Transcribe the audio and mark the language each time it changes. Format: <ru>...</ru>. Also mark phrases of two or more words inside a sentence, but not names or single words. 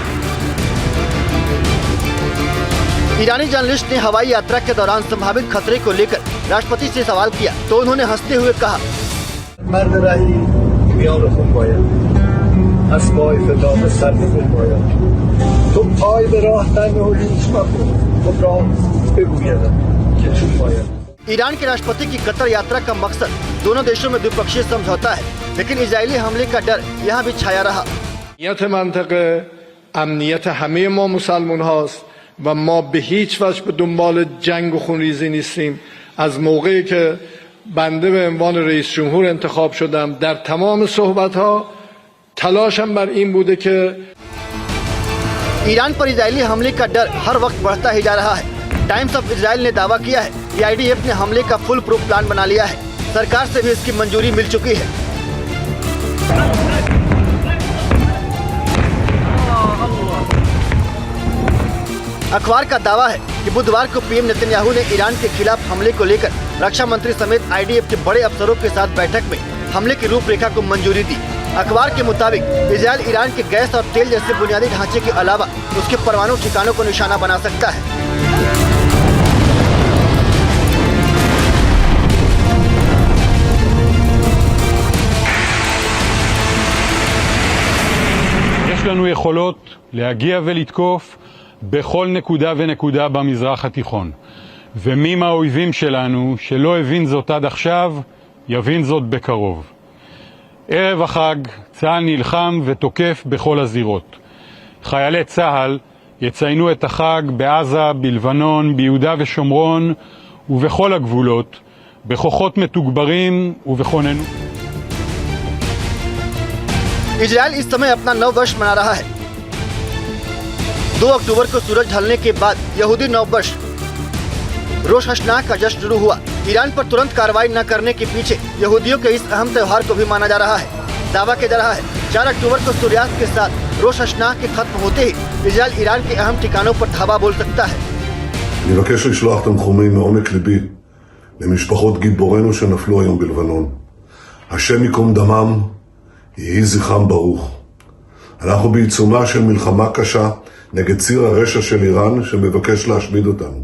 <hi>ईरानी जर्नलिस्ट ने हवाई यात्रा के दौरान संभावित खतरे को लेकर राष्ट्रपति से सवाल किया तो उन्होंने हंसते हुए कहा, ईरान के राष्ट्रपति की कतर यात्रा का मकसद दोनों देशों में द्विपक्षीय समझौता है, लेकिन इजरायली हमले का डर यहाँ भी छाया रहा।</hi> <fa>امنیت همه ما مسلمان هاست و ما به هیچ وجه به دنبال جنگ و خونریزی نیستیم. از موقعی که بنده به عنوان رئیس جمهور انتخاب شدم در تمام صحبت ها تلاشم بر این بوده که</fa> <hi>ईरान पर इजरायली हमले का डर हर वक्त बढ़ता ही जा रहा है। टाइम्स ऑफ इजराइल ने दावा किया है कि आईडीएफ ने हमले का</hi> <en>fool proof plan</en> <hi>बना लिया है। सरकार से भी इसकी मंजूरी मिल चुकी है। अखबार का दावा है कि बुधवार को पीएम नेतन्याहू ने ईरान के खिलाफ हमले को लेकर रक्षा मंत्री समेत आईडीएफ के बड़े अफसरों के साथ बैठक में हमले की रूपरेखा को मंजूरी दी। अखबार के मुताबिक इजराइल ईरान के गैस और तेल जैसे बुनियादी ढांचे के अलावा उसके परमाणु ठिकानों को निशाना बना सकता है।</hi> <he>יש לנו יכולות להגיע ולתקוף בכל נקודה ונקודה במזרח התיכון. ומי מהאויבים שלנו שלא הבין זאת עד עכשיו, יבין זאת בקרוב. ערב החג צה"ל נלחם ותוקף בכל הזירות. חיילי צה"ל יציינו את החג בעזה, בלבנון, ביהודה ושומרון ובכל הגבולות, בכוחות מתוגברים ובכוננות.</he> <hi>इजराइल इस समय अपना नव वर्ष मना रहा है। 2 अक्टूबर को सूरज ढलने के बाद यहूदी नव वर्ष रोश हशनाह का जश्न शुरू हुआ। ईरान पर तुरंत कार्रवाई न करने के पीछे यहूदियों के इस अहम त्योहार को भी माना जा रहा है। दावा किया जा रहा है 4 अक्टूबर को सूर्यास्त के साथ रोश हशनाह के खत्म होते ही इजराइल ईरान के अहम ठिकानों पर धावा बोल सकता है।</hi> <he>אני מבקש לשלוח תנחומים מעומק ליבי למשפחות גיבורינו שנפלו היום בלבנון. השם ייקום דמם, יהי זכרם ברוך. אנחנו בעיצומה של מלחמה קשה נגד ציר הרשע של איראן שמבקש להשמיד אותנו.</he>